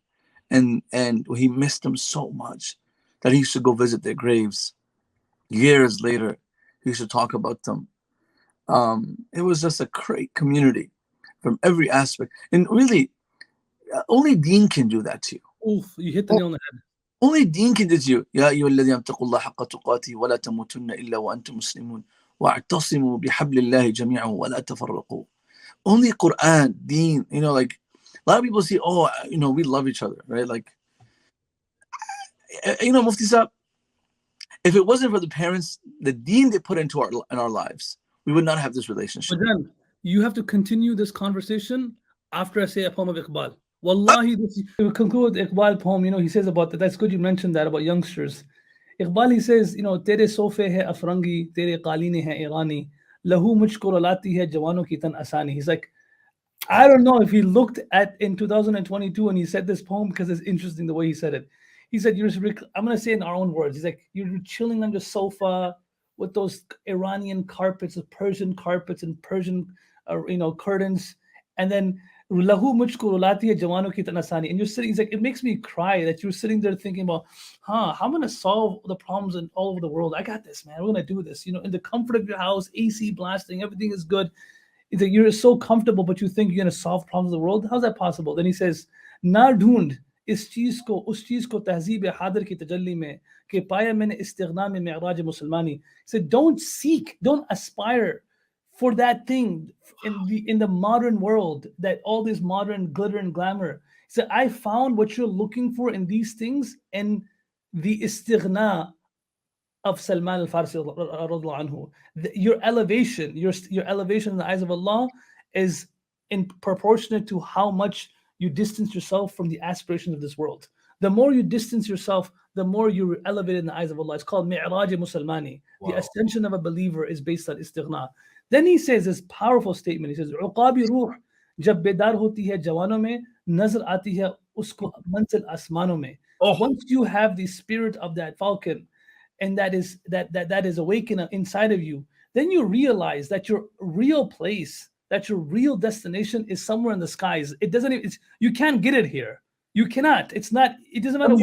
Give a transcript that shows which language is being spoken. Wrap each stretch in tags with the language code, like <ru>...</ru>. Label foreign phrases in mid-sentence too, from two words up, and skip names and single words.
<en>And he missed them so much that he used to go visit their graves. Years later, he used to talk about them. It was just a great community from every aspect. And really, only Deen can do that to you. Oof, you hit the nail on the head. Only Deen can do to you.</en> <ar>يا أيها الذين اتقوا الله حق تقاته ولا تموتن إلا وأنتم مسلمون واعتصموا بحبل الله جميعا ولا تفرقوا.</ar> <en>Only Qur'an, Deen, like a lot of people see, we love each other, right? Like, Mufti Saab, if it wasn't for the parents, the Deen they put into our lives, we would not have this relationship. But then you have to continue this conversation after I say a poem of Iqbal. Wallahi, we conclude with Iqbal poem. He says about that. That's good you mentioned that about youngsters. Iqbal, he says,</en> <ur>تیرے صوفے ہے افرنگی، تیرے قالین ہے ایرانی، لہو مجھکو رلاتی ہے جوانوں کی تن آسانی.</ur> <en>He's like, I don't know if he looked at in 2022 and he said this poem because it's interesting the way he said it. He said, I'm going to say it in our own words. He's like, you're chilling on your sofa with those Iranian carpets, Persian carpets and Persian, curtains. And then,</en> <ur>لہو مجھکو رلاتی ہے جوانوں کی تن آسانی.</ur> <en>And you're sitting, he's like, it makes me cry that you're sitting there thinking about, how I'm going to solve the problems in all over the world. I got this, man. We're going to do this. In the comfort of your house, AC blasting, everything is good. It's like you're so comfortable, but you think you're going to solve problems of the world. How's that possible? Then he says,</en> <ur>"نہ ڈھونڈ اس چیز کو، اس چیز کو تہذیب حاضر کی تجلی میں، کہ پایا میں نے استغنا میں معراج مسلمانی."</ur> <en>He said, don't seek, don't aspire for that thing in the modern world, that all this modern glitter and glamour. He said, I found what you're looking for in these things in the istighna of Salman al-Farsi anhu. Your elevation in the eyes of Allah is in proportionate to how much you distance yourself from the aspirations of this world. The more you distance yourself, the more you're elevated in the eyes of Allah. It's called</en> <ur>معراج مسلمانی.</ur> <en>The Wow. ascension of a believer is based on istighna. Then he says this powerful statement. He says,</en> <ur>"عقابی روح جب بیدار ہوتی ہے جوانوں میں، نظر آتی ہے اس کو منزل آسمانوں میں."</ur> <en>Oh, Once you have the spirit of that falcon, and that is awakened inside of you, then you realize that your real place, that your real destination is somewhere in the skies. It doesn't even, you can't get it here. You cannot. It's not, it doesn't matter</en>